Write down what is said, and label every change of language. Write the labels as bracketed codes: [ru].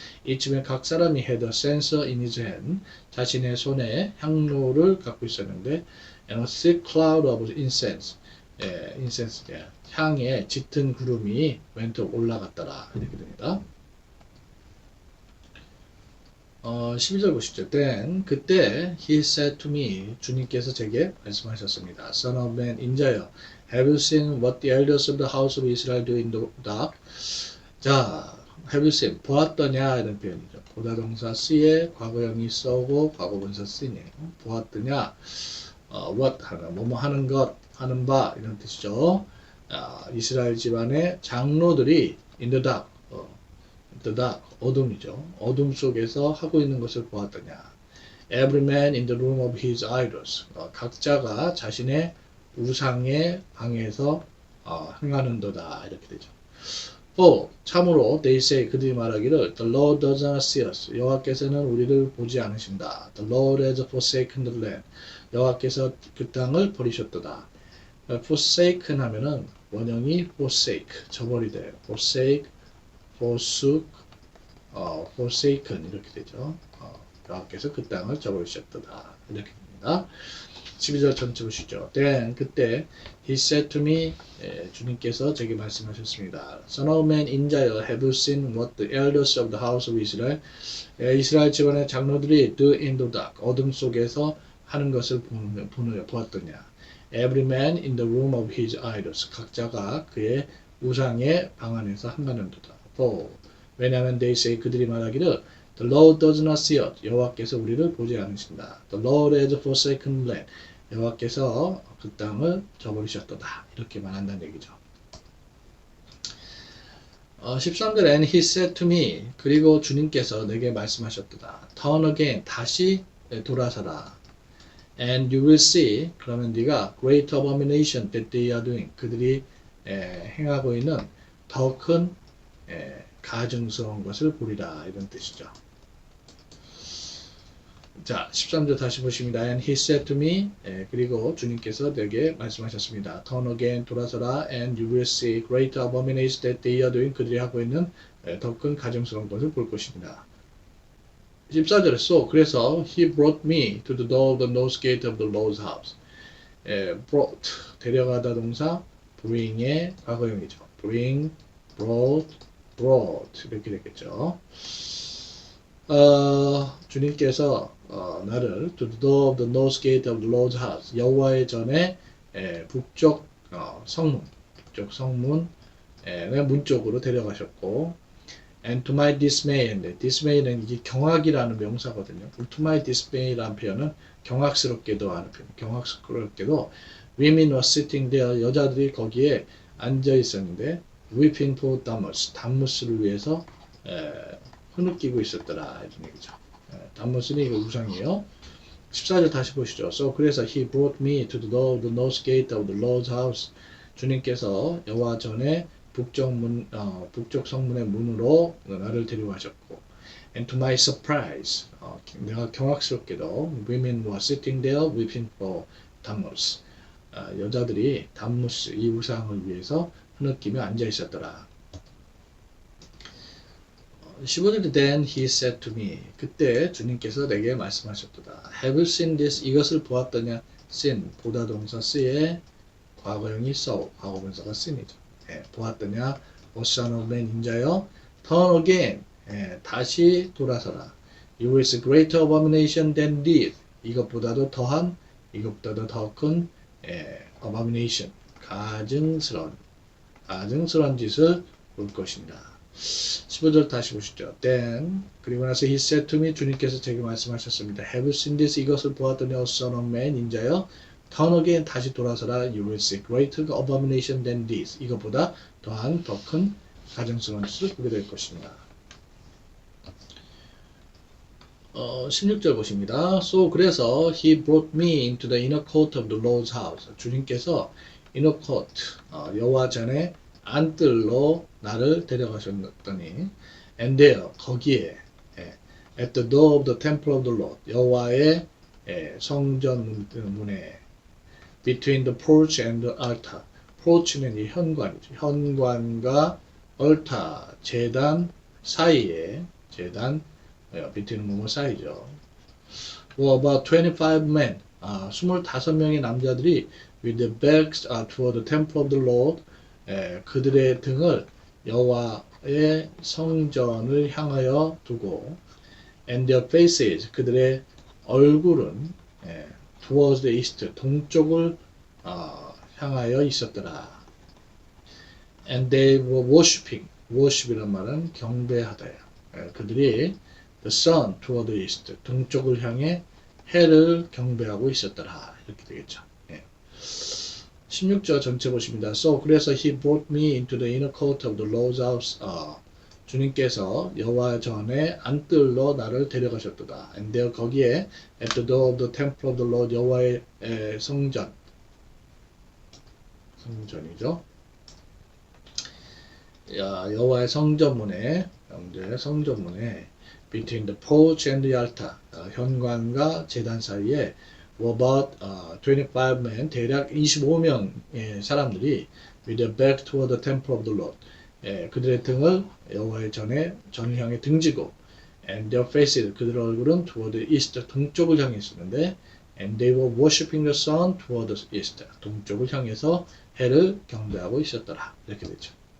[ko] 이쯤에 각 사람이 [en] had a censer in his hand, [ko] 자신의 손에 향로를 갖고 있었는데, [en] and a thick cloud of incense, [ko] 인센스, 향의 짙은 구름이 [en] went up, [ko] 올라갔더라. 이렇게 됩니다. 12절 보시죠. [en] Then [ko] 그때 [en] he said to me [ko] 주님께서 제게 말씀하셨습니다. [en] Son of man [ko] 인자여 [en] have you seen what the elders of the house of Israel do in the dark? [ko] 자, [en] have you seen [ko] 보았더냐 이런 표현이죠. 보다 동사 C에 과거형이 써고 과거분사 C네요. 보았더냐 [en] what [ko] 하는 뭐뭐 하는 것 하는 바 이런 뜻이죠. 이스라엘 집안의 장로들이 [en] in the dark the dark, [ko] 어둠이죠. 어둠 속에서 하고 있는 것을 보았더냐. [en] Every man in the room of his idols. [ko] 각자가 자신의 우상의 방에서 행하는도다. 이렇게 되죠. 참으로 [en] they say [ko] 그들이 말하기를 [en] The Lord does not see us. [ko] 여호와께서는 우리를 보지 않으신다. [en] The Lord has forsaken the land. [ko] 여호와께서 그 땅을 버리셨도다. [en] forsaken [ko] 하면은 원형이 [en] forsake, [ko] 저버리다. [en] forsake, forsook, forsaken [ko] 이렇게 되죠. 여호와께서 그 땅을 저버리셨도다. 이렇게 됩니다. 12절 전체 보시죠. [en] Then [ko] 그때 [en] he said to me [ko] 주님께서 제게 말씀하셨습니다. [en] Son of man [ko] 인자여 [en] have you seen what the elders of the house of Israel [ko] 이스라엘 집안의 장로들이 [en] do in the dark [ko] 어둠 속에서 하는 것을 보았더냐. [en] Every man in the room of his idols [ko] 각자가 그의 우상의 방 안에서 한가는도다. 왜냐하면 [en] they say [ko] 그들이 말하기를 [en] The Lord does not see us. [ko] 여호와께서 우리를 보지 않으신다. [en] The Lord has forsaken land. [ko] 여호와께서 그 땅을 저버리셨도다. 이렇게 말한다는 얘기죠. [en] 13절 And he said to me [ko] 그리고 주님께서 내게 말씀하셨도다. [en] Turn again [ko] 다시 돌아서라. [en] And you will see [ko] 그러면 네가 [en] great abomination that they are doing [ko] 그들이 행하고 있는 더 큰 가증스러운 것을 보리라 이런 뜻이죠. 자, 13절 다시 보십니다. [en] And he said to me [ko] 그리고 주님께서 내게 말씀하셨습니다. [en] Turn again [ko] 돌아서라 [en] and you will see great abomination that they are doing [ko] 그들이 하고 있는 더 큰 가증스러운 것을 볼 것입니다. 14절에 [en] so [ko] 그래서 [en] he brought me to the door of the north gate of the Lord's house. brought [ko] 데려가다 동사 [en] bring [ko] 의 과거형이죠. [en] bring, brought [ko] 이렇게 되겠죠. 주님께서 나를 [en] to the door of the north gate of the Lord's house [ko] 여호와의 전에 북쪽 성문의 문 쪽으로 데려가셨고 [en] and to my dismay [ko] dismay는 이게 경악이라는 명사거든요. [en] to my dismay [ko] 라는 표현은 경악스럽게도 하는 표현. 경악스럽게도 [en] women were sitting there [ko] 여자들이 거기에 앉아 있었는데 [en] weeping for [ko] 담무스를 위해서 흐느끼고 있었더라 이런 얘기죠. 담무스는 이거 우상이에요. 14절 다시 보시죠. [en] So [ko] 그래서 [en] he brought me to the door of the north gate of the Lord's house. [ko] 주님께서 여호와 전에 북쪽 성문의 문으로 나를 데려가셨고 [en] and to my surprise [ko] 내가 경악스럽게도 [en] women were sitting there weeping for Tammuz [ko] 여자들이 담무스 이 우상을 위해서 흐느끼며 앉아 있었더라. 15절에 [en] then he said to me [ko] 그때 주님께서 내게 말씀하셨도다. [en] Have you seen this? [ko] 이것을 보았더냐? [en] seen [ko] 보다 동사 쓰에 과거형이 [en] saw [ko] 과거분사가 [en] seen이죠. [ko] 보았더냐? [en] O son of man [ko] 인자여 [en] turn again [ko] 다시 돌아서라. [en] You will see greater abomination than this. [ko] 이것보다도 더 큰 [en] abomination [ko] 가증스러운 짓을 볼 것입니다. 15절 다시 보시죠. [en] Then [ko] 그리고 나서 [en] he said to me [ko] 주님께서 제게 말씀하셨습니다. [en] Have you seen this? [ko] 이것을 보았더니 [en] O son of man [ko] 인자여 [en] turn again [ko] 다시 돌아서라. [en] You will see greater abomination than this. [ko] 이것보다 더한 더 큰 가증스러운 짓을 보게 될 것입니다. 16절 보십니다. [en] So [ko] 그래서 [en] he brought me into the inner court of the Lord's house. [ko] 주님께서 [en] inner court [ko] 여호와 전에 안뜰로 나를 데려가셨더니 [en] and there [ko] 거기에 [en] at the door of the temple of the Lord [ko] 여호와의 성전 문에 [en] between the porch and the altar [ko] porch는 이 현관이죠. 현관과 [en] altar [ko] 제단 사이에 제단 [en] between [ko] 뭐뭐 사이죠. [en] about 25 men [ko] 25명의 남자들이 [en] with their backs toward the temple of the Lord [ko] 그들의 등을 여호와의 성전을 향하여 두고 [en] and their faces [ko] 그들의 얼굴은 [en] towards the east [ko] 동쪽을 향하여 있었더라. [en] And they were worshiping. worship이란 [ko] 말은 경배하다예요. 그들이 [en] the sun toward the east [ko] 동쪽을 향해 해를 경배하고 있었더라. 이렇게 되겠죠. 16절 전체 보십니다. [en] So [ko] 그래서 [en] he brought me into the inner court of the Lord's house. [ko] 주님께서 여호와 전에 안뜰로 나를 데려가셨도다. [en] And there [ko] 거기에 [en] at the door of the temple of the Lord [ko] 여호와의 성전이죠. 여호와의 성전문에 성전문에 [en] between the porch and the altar [ko] 현관과 제단 사이에 [en] were about 25 men [ko] 대략 25명의 사람들이 [en] with their back toward the temple of the Lord [ko] 그들의 등을 여호와의 전을 향해 등지고 [en] and their faces [ko] 그들의 얼굴은 [en] toward the east [ko] 동쪽을 향해 있었는데 [en] and they were worshiping the sun toward the east [ko] 동쪽을 향해서 해를 경배하고 있었더라. 이렇게 되죠.